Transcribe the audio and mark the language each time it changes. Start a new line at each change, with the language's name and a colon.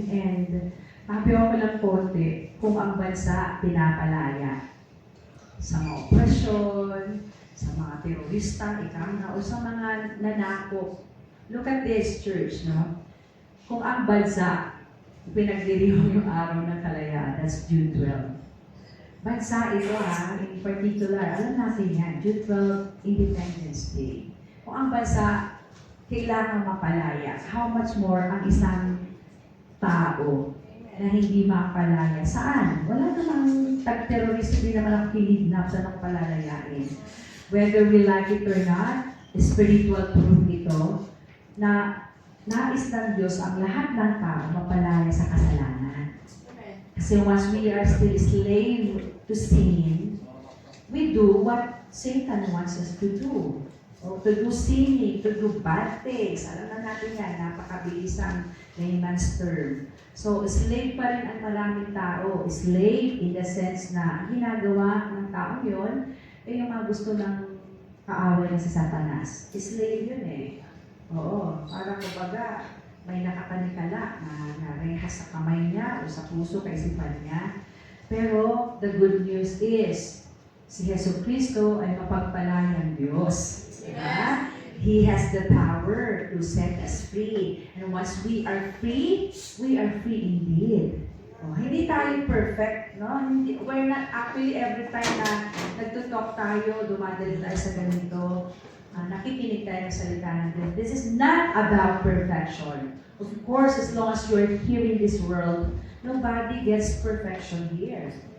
Filipino: And pabiyaw ko lang konti kung ang bansa pinapalaya sa mga operasyon, sa mga terorista, ikama, o sa mga nanakop.
English: Look at this church, no?
Filipino: Kung ang bansa pinagdiriwang yung araw ng kalayaan, that's June 12. Bansa ito in particular, alam natin yan, June 12, Independence Day. Kung ang bansa kailangan mapalaya, how much more ang isang tao na hindi mapalaya. Saan? Wala namang tag-terrorist, hindi naman ang kinidnap sa nang palalayain.
English: Whether we like it or not,
Filipino: spiritual proof ito na nais ng Diyos ang lahat ng tao mapalaya sa kasalanan.
English: Kasi once we are still slave to sin, we do what Satan wants us to do. O to do sinning, to do bad things.
Filipino: Alam na natin yan, napakabilis ang layman's term. So, slave pa rin ang maraming tao.
English: Slave in the sense
Filipino: na ang ginagawa ng tao yun, ay yung mga gusto ng kaaway na si Satanas. Slave yun eh. Oo, parang kumbaga, may nakakanikala na rehas sa kamay niya o sa puso, kaisipan niya. Pero,
English: the good news is,
Filipino: si Jesu Cristo ay mapagpalayang Diyos. Diba?
English: He has the power to set us free. And once we are free indeed.
Filipino: Oh, hindi tayo perfect, no?
English: We're not actually every time
Filipino: na nagtutalk tayo, dumadali tayo sa ganito, nakikinig tayo sa salita ng Diyos.
English: This is not about perfection. Of course, as long as you're here in this world, nobody gets perfection here.